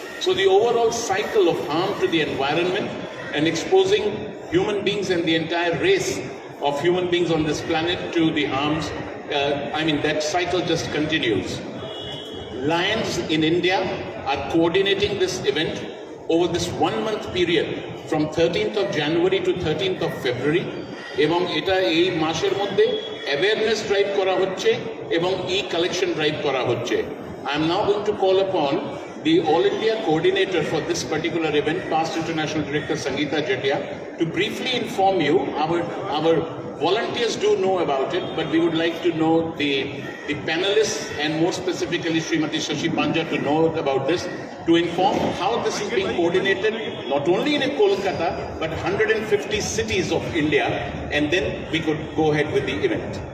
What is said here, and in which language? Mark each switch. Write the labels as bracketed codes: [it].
[en] So the overall cycle of harm to the environment and exposing human beings and the entire race of human beings on this planet to the harms, that cycle just continues. Lions in India are coordinating this event over this 1 month period from 13th of January to 13th of February. [bn] এবং এটা এই মাসের মধ্যে awareness drive করা হচ্ছে এবং ই-কালেকশন drive করা হচ্ছে। [en] I am now going to call upon the All India coordinator for this particular event, past international director Sangeeta Jatia, to briefly inform you. Our volunteers do know about it, but we would like to know the panelists and more specifically Srimati Sashi Panja to know about this, to inform how this is being coordinated not only in Kolkata but 150 cities of India, and then we could go ahead with the event.